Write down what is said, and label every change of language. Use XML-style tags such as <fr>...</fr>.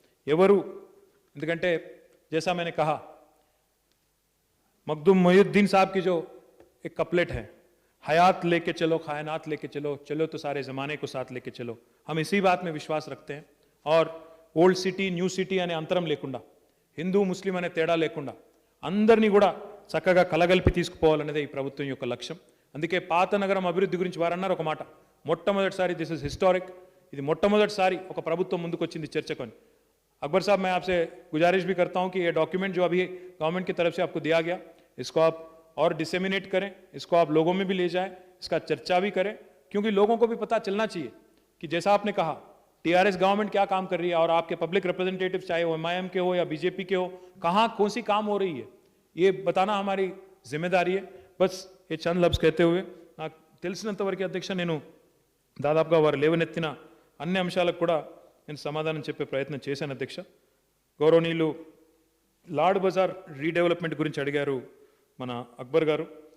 <te>ఎవరు, ఎందుకంటే</te> <hi>जैसा मैंने कहा, मखदूम मोहिउद्दीन साहब की जो एक कपलेट है, हयात लेके चलो, कायनात लेके चलो, चलो तो सारे ज़माने को साथ लेके चलो, हम इसी बात में विश्वास रखते हैं.</hi> <te>और ఓల్డ్ సిటీ, న్యూ సిటీ అనే అంతరం లేకుండా, హిందూ ముస్లిం అనే తేడా లేకుండా అందరినీ కూడా చక్కగా కలగలిపి తీసుకుపోవాలనేదే ఈ ప్రభుత్వం యొక్క లక్ష్యం. అందుకే పాత నగరం అభివృద్ధి గురించి వారన్నారు ఒక మాట, మొట్టమొదటిసారి</te> <en>this is historic,</en> <te>ఇది మొట్టమొదటిసారి ఒక ప్రభుత్వం ముందుకు వచ్చింది చర్చకొని.</te> <hi>अकबर साहब, मैं आपसे गुजारिश भी करता हूं कि ये डॉक्यूमेंट जो अभी गवर्नमेंट की तरफ से आपको दिया गया, इसको आप और डिसेमिनेट करें, इसको आप लोगों में भी ले जाएं, इसका चर्चा भी करें, क्योंकि लोगों को भी पता चलना चाहिए कि जैसा आपने कहा टीआरएस गवर्नमेंट क्या काम कर रही है और आपके पब्लिक रिप्रेजेंटेटिव चाहे वो एमआईएम के हो या बीजेपी के हो, कहाँ कौन सी काम हो रही है, ये बताना हमारी जिम्मेदारी है. बस ये चंद लफ्ज़ कहते हुए</hi> <te>నాకు తెలిసినంత వరకు అధ్యక్ష నేను దాదాపుగా వారు లేవనెత్తిన అన్ని అంశాలకు కూడా నేను సమాధానం చెప్పే ప్రయత్నం చేశాను అధ్యక్ష. గౌరవనీయులు లాడ్ బజార్ రీడెవలప్మెంట్ గురించి అడిగారు మన అక్బర్ గారు.</te>